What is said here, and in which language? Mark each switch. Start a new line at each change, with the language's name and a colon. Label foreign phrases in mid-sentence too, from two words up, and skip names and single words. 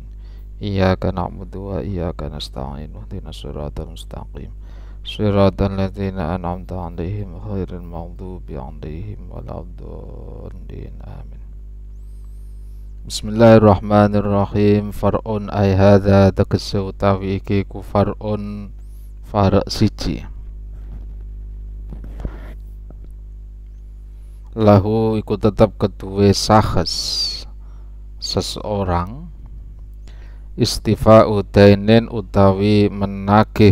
Arabic: إياك نعبد وإياك نستعين اهدنا الصراط المستقيم. صراط الذين أنعمت عليهم غير المغضوب عليهم ولا الضالين. Amin. بسم الله الرحمن الرحيم. فرع أي هذا
Javanese: tegese utawi iki ku far'un far' siji. Lahu iku tetep kedue sahes seseorang
Arabic: استيفاء دين
Javanese: utawi menagih